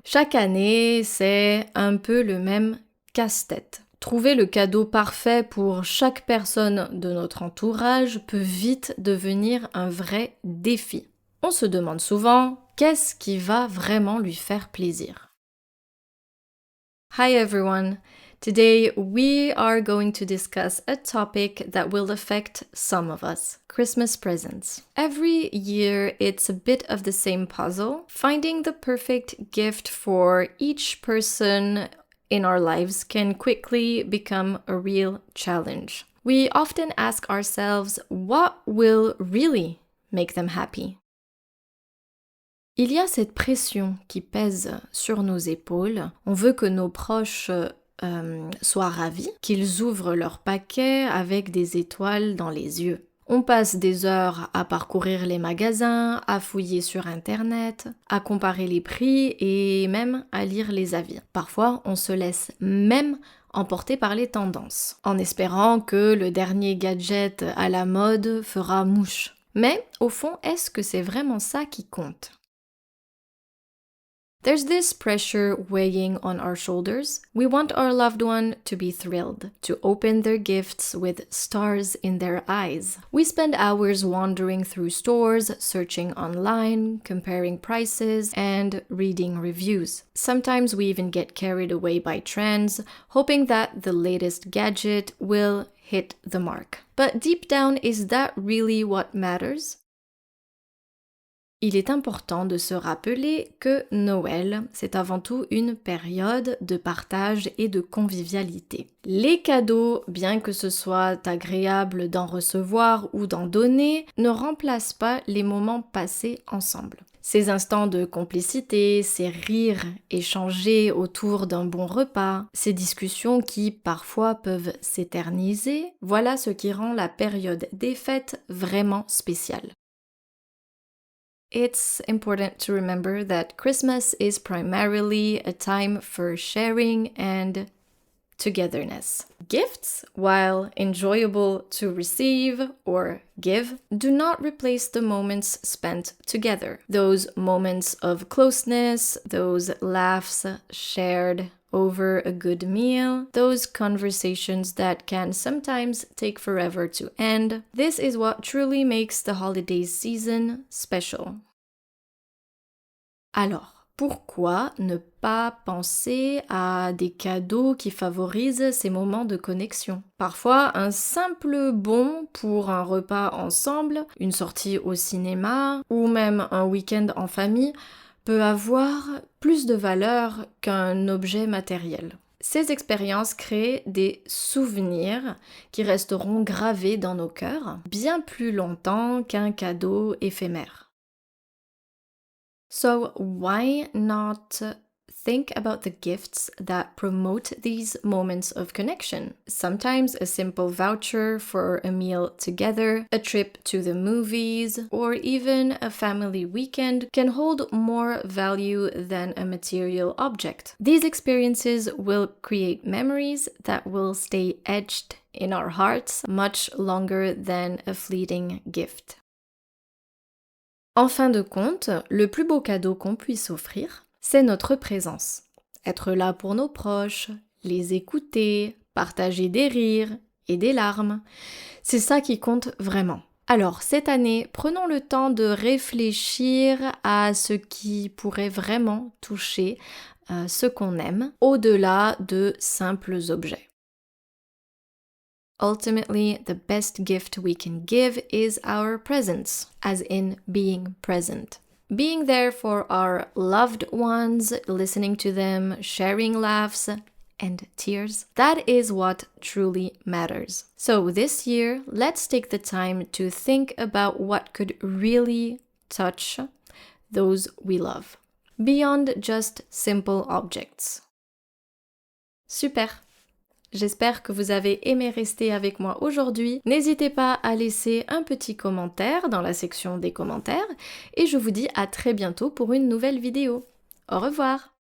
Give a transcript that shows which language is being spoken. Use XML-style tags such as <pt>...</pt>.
<fr>Chaque année, c'est un peu le même casse-tête. Trouver le cadeau parfait pour chaque personne de notre entourage peut vite devenir un vrai défi. On se demande souvent qu'est-ce qui va vraiment lui faire plaisir.</fr> <en>Hi everyone! Today we are going to discuss a topic that will affect some of us, Christmas presents. Every year it's a bit of the same puzzle. Finding the perfect gift for each person in our lives can quickly become a real challenge. We often ask ourselves what will really make them happy.</en> <fr>Il y a cette pression qui pèse sur nos épaules. On veut que nos proches soient ravis, qu'ils ouvrent leur paquet avec des étoiles dans les yeux. On passe des heures à parcourir les magasins, à fouiller sur Internet, à comparer les prix et même à lire les avis. Parfois, on se laisse même emporter par les tendances, en espérant que le dernier gadget à la mode fera mouche. Mais au fond, est-ce que c'est vraiment ça qui compte ?</fr> <en>There's this pressure weighing on our shoulders. We want our loved one to be thrilled, to open their gifts with stars in their eyes. We spend hours wandering through stores, searching online, comparing prices, and reading reviews. Sometimes we even get carried away by trends, hoping that the latest gadget will hit the mark. But deep down, is that really what matters?</en> <fr>Il est important de se rappeler que Noël, c'est avant tout une période de partage et de convivialité. Les cadeaux, bien que ce soit agréable d'en recevoir ou d'en donner, ne remplacent pas les moments passés ensemble. Ces instants de complicité, ces rires échangés autour d'un bon repas, ces discussions qui parfois peuvent s'éterniser, voilà ce qui rend la période des fêtes vraiment spéciale.</fr> <en>It's important to remember that Christmas is primarily a time for sharing and togetherness. Gifts, while enjoyable to receive or give, do not replace the moments spent together. Those moments of closeness, those laughs shared over a good meal, those conversations that can sometimes take forever to end. This is what truly makes the holidays season special.</en> <fr>Alors, pourquoi ne pas penser à des cadeaux qui favorisent ces moments de connexion ? Parfois, un simple bon pour un repas ensemble, une sortie au cinéma ou même un week-end en famille peut avoir plus de valeur qu'un objet matériel. Ces expériences créent des souvenirs qui resteront gravés dans nos cœurs bien plus longtemps qu'un cadeau éphémère.</fr> <en>So why not think about the gifts that promote these moments of connection? Sometimes a simple voucher for a meal together, a trip to the movies, or even a family weekend can hold more value than a material object. These experiences will create memories that will stay etched in our hearts much longer than a fleeting gift.</en> <fr>En fin de compte, le plus beau cadeau qu'on puisse offrir, c'est notre présence. Être là pour nos proches, les écouter, partager des rires et des larmes. C'est ça qui compte vraiment. Alors, cette année, prenons le temps de réfléchir à ce qui pourrait vraiment toucher ce qu'on aime, au-delà de simples objets.</fr> <en>Ultimately, the best gift we can give is our presence, as in being present. Being there for our loved ones, listening to them, sharing laughs and tears. That is what truly matters. So this year, let's take the time to think about what could really touch those we love, beyond just simple objects.</en> <fr>Super! J'espère que vous avez aimé rester avec moi aujourd'hui. N'hésitez pas à laisser un petit commentaire dans la section des commentaires et je vous dis à très bientôt pour une nouvelle vidéo. Au revoir!</fr>